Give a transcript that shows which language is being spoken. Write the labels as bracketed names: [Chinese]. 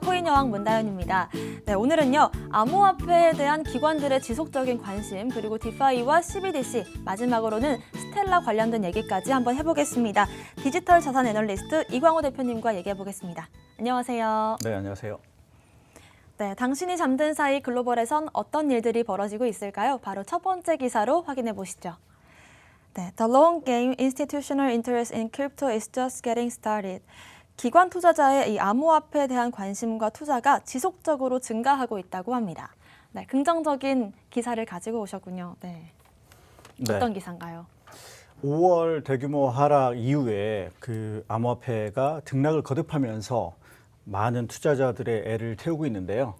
[Korean] 코인 여왕 문다현입니다. 네, 오늘은요. 암호화폐에 대한 기관들의 지속적인 관심, 그리고 디파이와 CBDC, 마지막으로는 스텔라 관련된 얘기까지 한번 해보겠습니다. 디지털 자산 애널리스트 이광호 대표님과 얘기해보겠습니다. 안녕하세요. 네, 안녕하세요. 네, 당신이 잠든 사이 글로벌에선 어떤 일들이 벌어지고 있을까요? 바로 첫 번째 기사로 확인해 보시죠. [English] 네, The long game institutional interest in crypto is just getting started. [Korean] 기관 투자자의 이 암호화폐에 대한 관심과 투자가 지속적으로 증가하고 있다고 합니다. 네, 긍정적인 기사를 가지고 오셨군요. 네. 어떤 기사인가요? 5월 대규모 하락 이후에 그 암호화폐가 등락을 거듭하면서 많은 투자자들의 애를 태우고 있는데요.